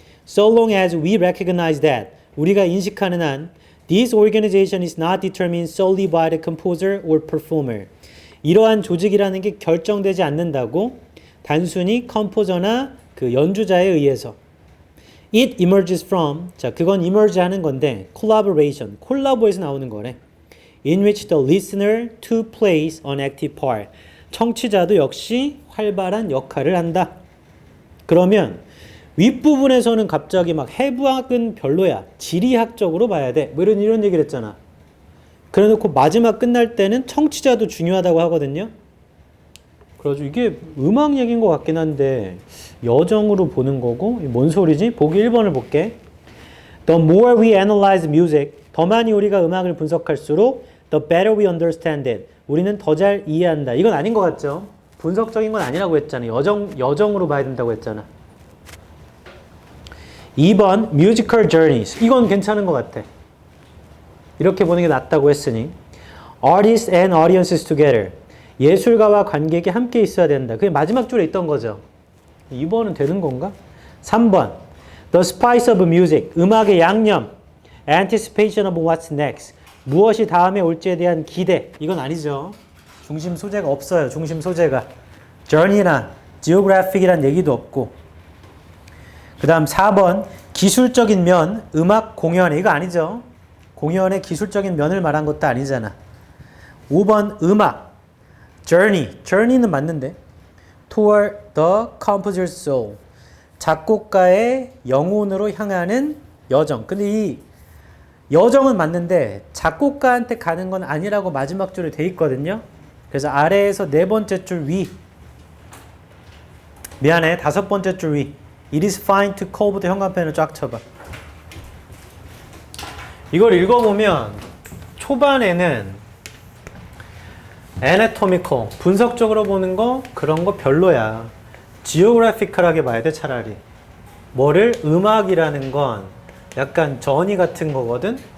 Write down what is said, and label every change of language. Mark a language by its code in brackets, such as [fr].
[en] So long as we recognize that. [ko] 우리가 인식하는 한 [en] this organization is not determined solely by the composer or performer. [ko] 이러한 조직이라는 게 결정되지 않는다고 단순히 컴포저나 그 연주자에 의해서. [en] It emerges from, [ko] 자, 그건 emerge 하는 건데 collaboration, 콜라보에서 나오는 거래. [en] In which the listener too plays an active part. [ko] 청취자도 역시 활발한 역할을 한다. 그러면 윗부분에서는 갑자기 막 해부학은 별로야. 지리학적으로 봐야 돼. 뭐 이런 얘기를 했잖아. 그래 놓고 마지막 끝날 때는 청취자도 중요하다고 하거든요. 그래서 이게 음악 얘기인 것 같긴 한데 여정으로 보는 거고 뭔 소리지? 보기 1번을 볼게. [en] The more we analyze music, [ko] 더 많이 우리가 음악을 분석할수록 [en] the better we understand it. [ko] 우리는 더 잘 이해한다. 이건 아닌 것 같죠? 분석적인 건 아니라고 했잖아. 여정으로 봐야 된다고 했잖아. 2번 [en] musical journeys. [ko] 이건 괜찮은 것 같아. 이렇게 보는 게 낫다고 했으니 [en] artists and audiences together. [ko] 예술가와 관객이 함께 있어야 된다. 그게 마지막 줄에 있던 거죠. 2번은 되는 건가? 3번 [en] The spice of music. [ko] 음악의 양념. [en] Anticipation of what's next. [ko] 무엇이 다음에 올지에 대한 기대. 이건 아니죠. 중심 소재가 없어요. 중심 소재가. journey나 geographic이란 얘기도 없고. 그 다음 4번 기술적인 면. 음악 공연. 이거 아니죠. 공연의 기술적인 면을 말한 것도 아니잖아. 5번 음악 journey는 맞는데 [en] toward the composer's soul. [ko] 작곡가의 영혼으로 향하는 여정. 근데 이 여정은 맞는데 작곡가한테 가는 건 아니라고 마지막 줄에 돼 있거든요. 그래서 아래에서 네 번째 줄 위. 미안해. 다섯 번째 줄 위. [en] It is fine to call [ko] 부터 현관펜을 쫙 쳐봐. 이걸 읽어보면 초반에는 anatomical, 분석적으로 보는 거 그런 거 별로야. geographical하게 봐야 돼 차라리. 뭐를? 음악이라는 건 약간 전이 같은 거거든.